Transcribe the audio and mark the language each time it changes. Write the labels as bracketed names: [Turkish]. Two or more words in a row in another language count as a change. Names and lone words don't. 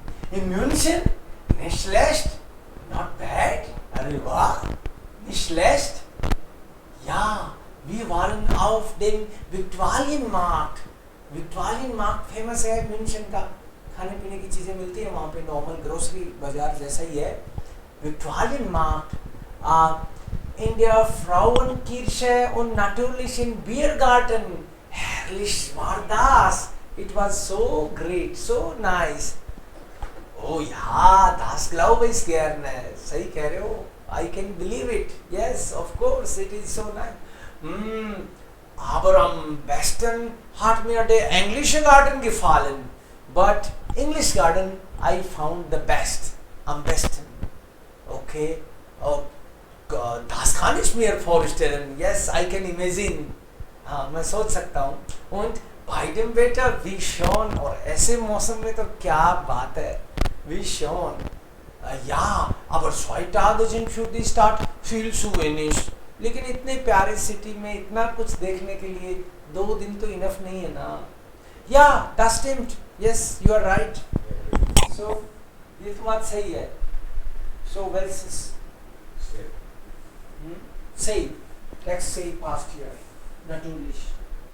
[German] In München, nicht schlecht, [English] not bad. [Hindi] अरे वाह, [German] nicht schlecht. Ja, wir waren auf dem Viktualienmarkt. [Hindi] Viktualienmarkt फेमस है म्यूनिशन का, खाने पीने की चीजें मिलती है वहाँ पे, [English] normal grocery [Hindi] बाजार जैसा ही है। [German] Viktualienmarkt, in der Frauenkirche und natürlich in Biergarten. Herrlich war das. [English] It was so great, so nice. [German] Oh ja, das glaube ich gerne. [Hindi] सही कह रहे हो. [English] I can believe it. Yes, of course, it is so nice. [German] Aber am besten hat mir der englische Garten gefallen. [English] But English garden I found the best. [German] Am besten. Okay. [English] Oh God, [German] das kann ich mir vorstellen. [English] Yes, I can imagine. [Hindi] हाँ, मैं सोच सकता हूँ. [German] Und bei dem Wetter, wie schon. [Hindi] और ऐसे मौसम में तो क्या बात है. [German] Wie schon. Ja, aber 2 Tage sind für die Stadt viel zu wenig. [Hindi] लेकिन इतने प्यारे सिटी में इतना कुछ देखने के लिए 2 दिन तो इनफ नहीं है ना. [German] Yeah, das stimmt. [English] Yes, you are right. So, [Hindi] ये तो बात सही है. [English] So, well, say. Say. Let's say past here. [German] Natürlich.